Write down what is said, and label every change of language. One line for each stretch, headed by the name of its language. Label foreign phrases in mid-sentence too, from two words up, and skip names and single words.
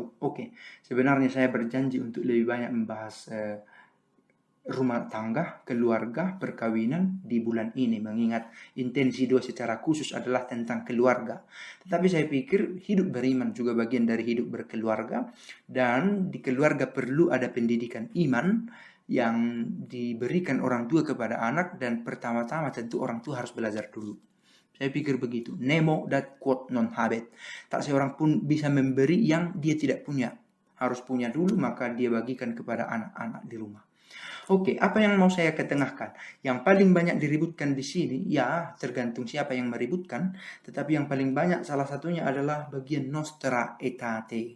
Indonesian: Oke, sebenarnya saya berjanji untuk lebih banyak membahas rumah tangga, keluarga, perkawinan di bulan ini, mengingat intensi 2 secara khusus adalah tentang keluarga. Tetapi saya pikir hidup beriman juga bagian dari hidup berkeluarga, dan di keluarga perlu ada pendidikan iman yang diberikan orang tua kepada anak, dan pertama-tama tentu orang tua harus belajar dulu. Saya pikir begitu.
Latin: Nemo dat quod non habet.
Indonesian: Tak seorang pun bisa memberi yang dia tidak punya. Harus punya dulu, maka dia bagikan kepada anak-anak di rumah. Oke, apa yang mau saya ketengahkan? Yang paling banyak diributkan di sini, ya tergantung siapa yang meributkan, tetapi yang paling banyak salah satunya adalah bagian Nostra Aetate.